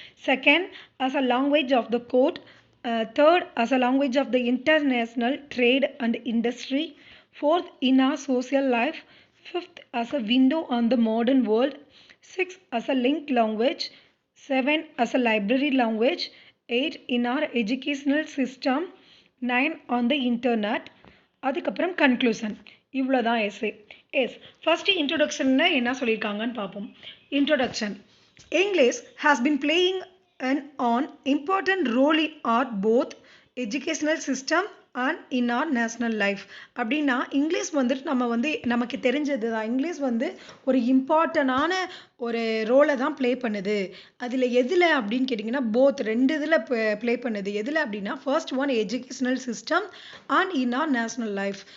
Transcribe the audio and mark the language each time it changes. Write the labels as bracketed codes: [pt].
[en] Second, as a language of the court. Third, as a language of the international trade and industry. Fourth, in our social life. Fifth, as a window on the modern world. Sixth, as a linked language. Seven, as a library language. Eight, in our educational system. 9, on the internet. [ta] அதுக்கப்புறம் conclusion. இவ்வளோதான் S A. Yes first இன்ட்ரொடக்ஷன்னா என்ன சொல்லியிருக்காங்கன்னு பார்ப்போம். Introduction. [en] English has been playing an important role in our both educational system and in our national life. [ta] அப்படின்னா English வந்துட்டு நமக்கு தெரிஞ்சது தான். இங்கிலீஷ் வந்து ஒரு இம்பார்ட்டண்டான ஒரு ரோலை தான் ப்ளே பண்ணுது. அதில் எதில் அப்படின்னு கேட்டிங்கன்னா போத் ரெண்டு இதில் ப்ளே பண்ணுது. எதில் அப்படின்னா [en] First one educational system and in our national life.